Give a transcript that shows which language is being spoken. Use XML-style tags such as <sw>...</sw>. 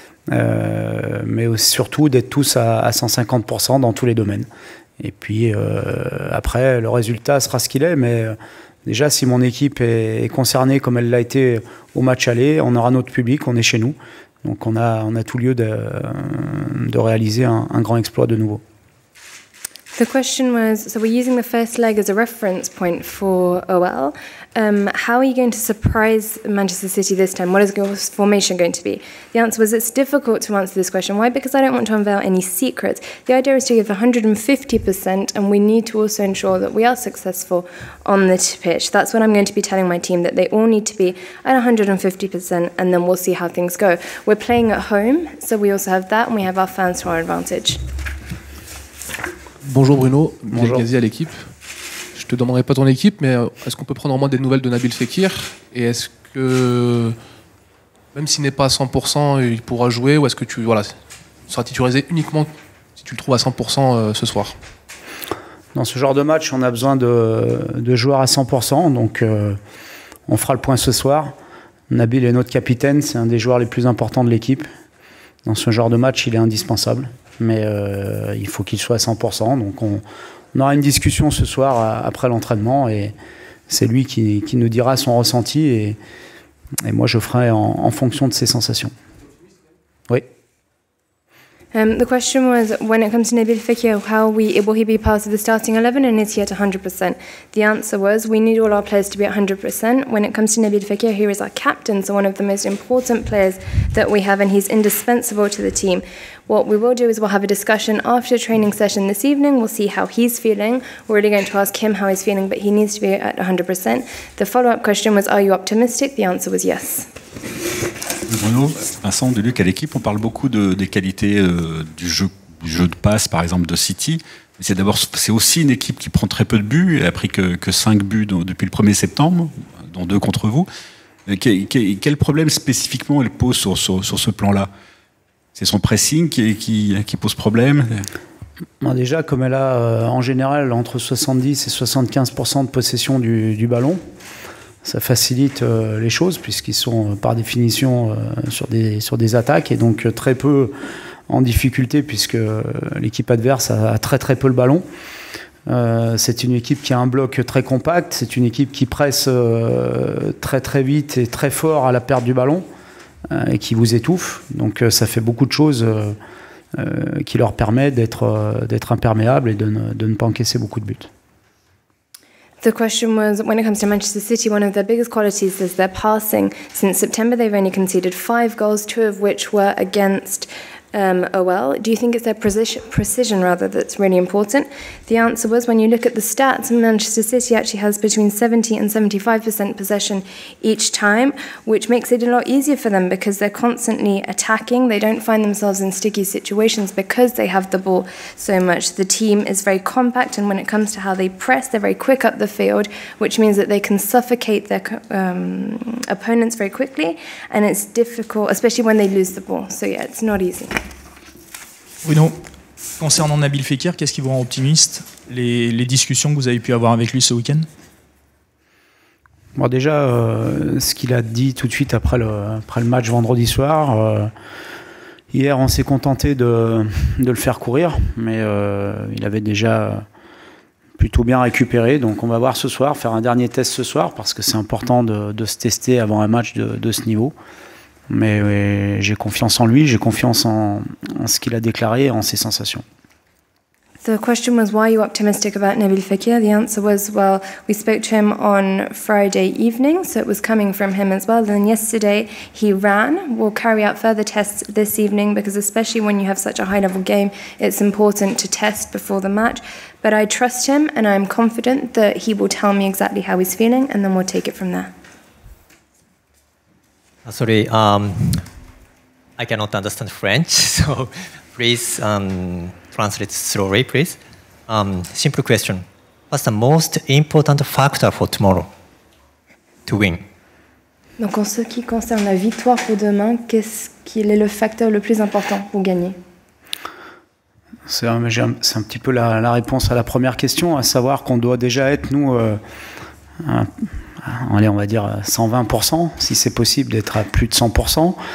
<fr>Mais surtout d'être tous à 150% dans tous les domaines. Et puis après, le résultat sera ce qu'il est, mais déjà, si mon équipe est concernée comme elle l'a été au match aller, on aura notre public, on est chez nous. Donc on a tout lieu de réaliser un grand exploit de nouveau.</fr> <en>The question was, so we're using the first leg as a reference point for OL. How are you going to surprise Manchester City this time? What is your formation going to be? The answer was, it's difficult to answer this question. Why? Because I don't want to unveil any secrets. The idea is to give 150%, and we need to also ensure that we are successful on the pitch. That's what I'm going to be telling my team, that they all need to be at 150%, and then we'll see how things go. We're playing at home, so we also have that, and we have our fans to our advantage.</en> <fr>Bonjour Bruno, Bonjour. Gazi à l'équipe. Je te demanderai pas ton équipe, mais est-ce qu'on peut prendre au moins des nouvelles de Nabil Fekir? Et est-ce que, même s'il n'est pas à 100%, il pourra jouer? Ou est-ce que tu seras titularisé uniquement si tu le trouves à 100% ce soir? Dans ce genre de match, on a besoin de joueurs à 100%, donc on fera le point ce soir. Nabil est notre capitaine, c'est un des joueurs les plus importants de l'équipe. Dans ce genre de match, il est indispensable. Mais il faut qu'il soit à 100%. Donc on aura une discussion ce soir après l'entraînement et c'est lui qui nous dira son ressenti et moi je ferai en fonction de ses sensations. Oui.</fr> <en>The question was, when it comes to Nabil Fekir, will he be part of the starting 11 and is he at 100%? The answer was, we need all our players to be at 100%. When it comes to Nabil Fekir, he is our captain, so one of the most important players that we have, and he's indispensable to the team. What we will do is we'll have a discussion after a training session this evening. We'll see how he's feeling. We're really going to ask him how he's feeling, but he needs to be at 100%. The follow-up question was, are you optimistic? The answer was yes.</en> <fr>Bruno, Vincent Deluc à l'équipe, on parle beaucoup des qualités du jeu de passe, par exemple, de City. C'est aussi une équipe qui prend très peu de buts. Elle n'a pris que 5 buts depuis le 1er septembre, dont 2 contre vous. Quel problème spécifiquement elle pose sur ce plan-là? C'est son pressing qui pose problème? Déjà, comme elle a en général entre 70 et 75% de possession du ballon, ça facilite les choses puisqu'ils sont par définition sur des attaques et donc très peu en difficulté puisque l'équipe adverse a très peu le ballon. C'est une équipe qui a un bloc très compact, c'est une équipe qui presse très vite et très fort à la perte du ballon et qui vous étouffe. Donc ça fait beaucoup de choses qui leur permet d'être imperméables et de ne pas encaisser beaucoup de buts.</fr> <en>The question was, when it comes to Manchester City, one of their biggest qualities is their passing. Since September, they've only conceded 5 goals, 2 of which were against OL. Do you think it's their precision rather that's really important? The answer was, when you look at the stats, Manchester City actually has between 70 and 75% possession each time, which makes it a lot easier for them because they're constantly attacking. They don't find themselves in sticky situations because they have the ball so much. The team is very compact, and when it comes to how they press, they're very quick up the field, which means that they can suffocate their opponents very quickly, and it's difficult, especially when they lose the ball. So yeah, it's not easy.</en> <fr>Bruno, concernant Nabil Fekir, qu'est-ce qui vous rend optimiste, les discussions que vous avez pu avoir avec lui ce week-end? Bon, déjà, ce qu'il a dit tout de suite après le match vendredi soir, hier on s'est contenté de le faire courir, mais il avait déjà plutôt bien récupéré, donc on va voir ce soir, faire un dernier test ce soir, parce que c'est important de se tester avant un match de ce niveau. Mais j'ai confiance en lui, j'ai confiance en ce qu'il a déclaré, en ses sensations.</fr> <en>The question was, why are you optimistic about Nabil Fekir? The answer was, well, we spoke to him on Friday evening, so it was coming from him as well. Then yesterday he ran. We'll carry out further tests this evening because especially when you have such a high-level game, it's important to test before the match. But I trust him and I'm confident that he will tell me exactly how he's feeling and then we'll take it from there. Sorry, I cannot understand French, so please translate slowly, please. Simple question. What's the most important factor for tomorrow to win?</en> <fr>Donc en ce qui concerne la victoire pour demain, qu'est-ce qui est le facteur le plus important pour gagner? C'est un petit peu la réponse à la première question, à savoir qu'on doit déjà être, nous, allez, on va dire 120%, si c'est possible d'être à plus de 100%,</fr>